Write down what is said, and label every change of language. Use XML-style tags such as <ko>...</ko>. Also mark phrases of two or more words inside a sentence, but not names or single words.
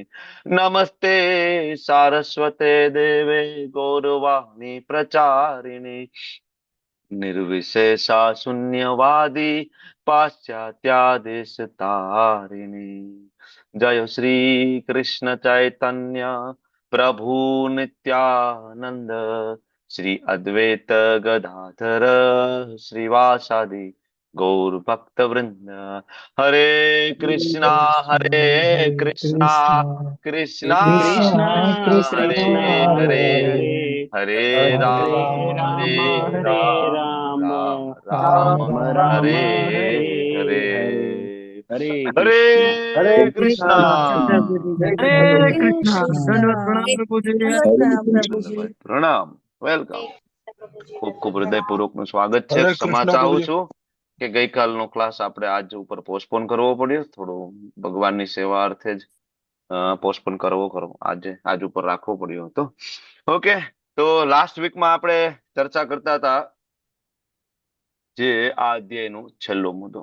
<sa>नमस्ते सारस्वते देवे गौरवाणी प्रचारिणे निर्विशेषा शून्यवादी पाश्चात्यादेश तारिणी. जय श्री कृष्ण चैतन्य प्रभु नित्यानंद श्री अद्वैत गदाधर श्रीवासादि गौर भक्त वृंद. हरे कृष्णा हरे हरे कृष्णा कृष्ण कृष्णा कृष्ण कृष्णा हरे कृष्ण कृष्णा हरे हरे हरे हरे हरे, हरे हरे हरे राम राम हरे राम हरे हरे राम राम, राम राम राम राम राम हरे राम हरे हरे. हरे. हरे हरे कृष्णा। हरे कृष्णा. कृष्ण प्रभु जी, हरे हरे कृष्णा कृष्ण।</sa> <hi>दंडवत प्रणाम प्रभु जी। दंडवत प्रणाम प्रभु जी।</hi> <gu>ધન્યવાદ. પ્રણામ. વેલકમ. ખૂબ ખૂબ હૃદયપૂર્વકનું સ્વાગત છે. हरे ક્ષમા कृष्ण प्रभु ચાહું जी। છું કે ગઈકાલનો ક્લાસ આપણે આજ ઉપર પોસ્ટપોન કરવો પડ્યો. થોડું ભગવાનની સેવા અર્થે જ પોસ્ટપોન કરવો ખરો. આજ ઉપર રાખવો પડ્યો હતો. ઓકે. તો લાસ્ટ વીકમાં આપણે ચર્ચા કરતા હતા જે આ અધ્યાયનો છેલ્લો મુદ્દો.</gu>